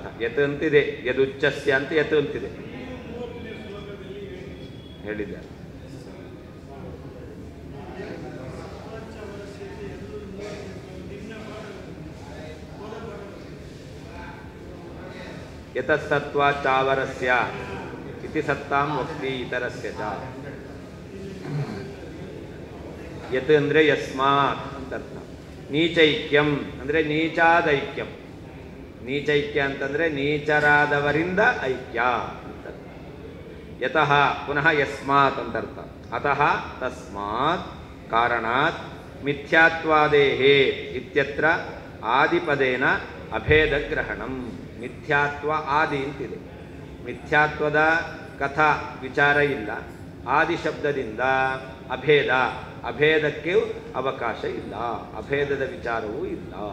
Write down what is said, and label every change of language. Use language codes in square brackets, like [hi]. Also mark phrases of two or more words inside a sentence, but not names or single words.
[kn] ಯತ್ ಅಂತಿದೆ, ಯದುಚ್ಚಸ್ಯ ಅಂತ ಯತ್ ಅಂತಿದೆ ಹೇಳಿದ್ದಾರೆ. [sa] ಯತಸತ್ವಾಚಾವರಸ್ಯ ಇತಿ ಸತ್ತಾಂ ವಕ್ತಿ ಇತರಸ್ಯ ಚ. [kn] ಯತ್ ಅಂದರೆ ಯಸ್ಮಾತ್ ಅಂತ ಅರ್ಥ. ನೀಚೈಕ್ಯಂ ಅಂದರೆ ನೀಚಾದೈಕ್ಯಂ. ನೀಚೈಕ್ಯ ಅಂತಂದರೆ ನೀಚರಾದವರಿಂದ ಐಕ್ಯ ಅಂತ. [sa] ಯತಃ ಪುನಃ [kn] ಯಸ್ಮಾತ್ ಅಂತ ಅರ್ಥ. [sa] ಅತಃ ತಸ್ಮಾತ್ ಕಾರಣಾತ್ ಮಿಥ್ಯಾತ್ವಾದೇಹೇ ಇತ್ಯತ್ರ ಆದಿಪದೇನ ಅಭೇದಗ್ರಹಣಂ. [kn] ಮಿಥ್ಯಾತ್ವ ಆದಿ ಅಂತಿದೆ. ಮಿಥ್ಯಾತ್ವದ ಕಥಾ ವಿಚಾರ ಇಲ್ಲ. ಆದಿ ಶಬ್ದದಿಂದ ಅಭೇದ, ಅಭೇದಕ್ಕೆ ಅವಕಾಶ ಇಲ್ಲ, ಅಭೇದದ ವಿಚಾರವೂ ಇಲ್ಲ.